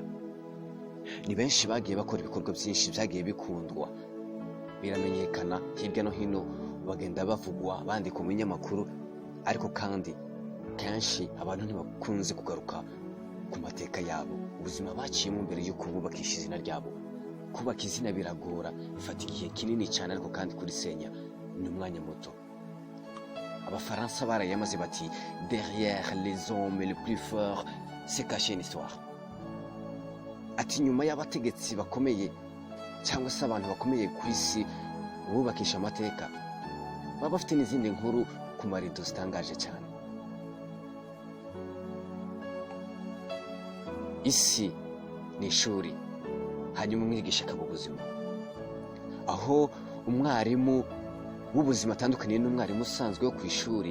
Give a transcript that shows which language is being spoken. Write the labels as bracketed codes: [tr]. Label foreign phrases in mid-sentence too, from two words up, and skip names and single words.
[rw] Ni benshi bagiye bakora ibikorwa byinshi byagiye bikundwa, biramenyekana hirya no hino, bagenda bavugwa, bandika mu binyamakuru, ariko kandi kenshi abantu ntibakunze kugaruka ku mateka yabo, ubuzima baciyemo mbere y'uko bubakisha izina ryabo. Kubaka izina biragora, bifata igihe kinini cyane, ariko kandi kurisenya ni umwanya muto. Abafaransa barayamaze bati [fr] derrière les hommes les plus forts se cache une histoire. [rw] Ati nyuma y'abategetsi bakomeye cyangwa se abantu bakomeye ku isi bubakisha amateka, baba bafite n'izindi nkuru ku marido zitangaje cyane. Isi ni ishuri, hanyuma umwigisha akaba ubuzima, aho umwarimu w'ubuzima atandukaniye n'umwarimu usanzwe wo ku ishuri.